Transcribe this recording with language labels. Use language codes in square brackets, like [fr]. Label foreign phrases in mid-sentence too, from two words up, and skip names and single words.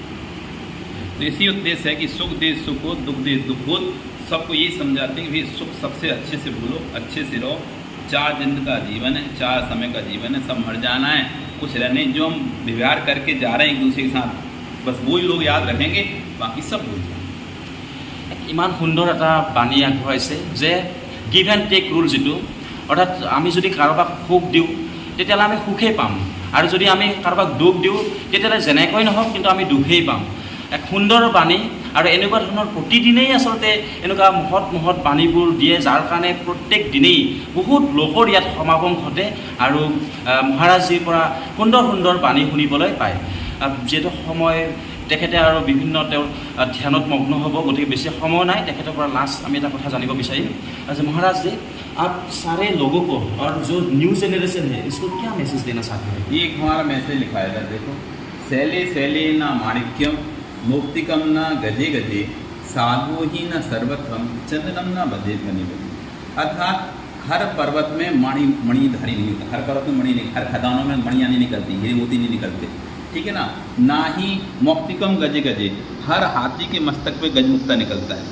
[hi] तो इसी उद्देश्य है कि सुख दे सुख हो, दुख दे दुख हो। सबको यही समझाते हैं कि भाई सुख सबसे अच्छे से भूलो, अच्छे से रहो। 4 दिन का जीवन है, 4 समय का जीवन है, सब मर जाना है, कुछ रहने। जो हम व्यवहार करके जा रहे हैं एक दूसरे के साथ, बस वही लोग याद रखेंगे, बाकी सब भूल जाएंगे। [as] ইমান সুন্দৰ এটা বাণী আগবঢ়াইছে যে [en] give and take rule, [as] যিটো অৰ্থাৎ আমি যদি কাৰোবাক সুখ দিওঁ তেতিয়াহ'লে আমি সুখেই পাম, আৰু যদি আমি কাৰোবাক দুখ দিওঁ তেতিয়াহ'লে যেনেকৈ নহওক কিন্তু আমি দুখেই পাম। এক সুন্দৰ বাণী, আৰু এনেকুৱা ধৰণৰ প্ৰতিদিনেই আচলতে এনেকুৱা মহৎ বাণীবোৰ দিয়ে, যাৰ কাৰণে প্ৰত্যেক দিনেই বহুত লোকৰ ইয়াত সমাগম ঘটে আৰু মহাৰাজজীৰ পৰা সুন্দৰ বাণী শুনিবলৈ পায়। যিহেতু সময় তেখেতে আৰু বিভিন্ন তেওঁৰ ধ্যানত মগ্ন হ'ব, গতিকে বেছি সময় নাই। তেখেতৰ পৰা লাষ্ট আমি এটা কথা জানিব বিচাৰিম। [hi] अच्छा महाराज जी, आप सारे लोगों को और जो [en] new generation [hi] है इसको क्या मैसेज देना चाहते हैं? ये एक हमारा मैसेज लिखा है, देखो, [sa] शैले शैले न माणिक्यम मुक्तिकम न गजे गजे साधु ही न सर्वत्रम चंदनम न बधे बने बने। [hi] अर्थात हर पर्वत में मणिधारी नहीं होता, हर पर्वत में मणि नहीं, हर खदानों में मणियाँ नहीं निकलती, हीरे मोती नहीं निकलते, ठीक है ना ही [sa] मौक्तिकम गजे गजे, [hi] हर हाथी के मस्तक पे गजमुक्ता निकलता है।